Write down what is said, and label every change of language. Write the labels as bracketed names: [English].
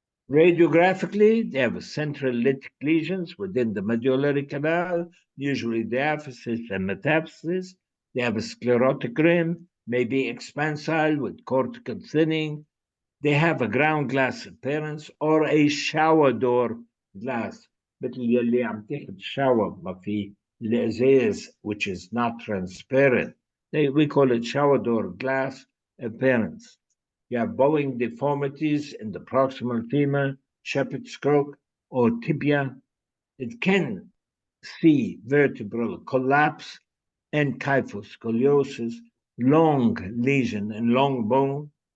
[English] Radiographically, they have central lytic lesions within the medullary canal, usually diaphysis and metaphysis. They have a sclerotic rim, maybe expansile with cortical thinning. They have a ground glass appearance or a shower door glass. [Arabic] مثل يلي عم تاخد shower ما في الازاز [English] which is not transparent. We call it shower door glass appearance. You have bowing deformities in the proximal femur, shepherd's crook, or tibia. It can see vertebral collapse and kyphoscoliosis, long lesion and long bone.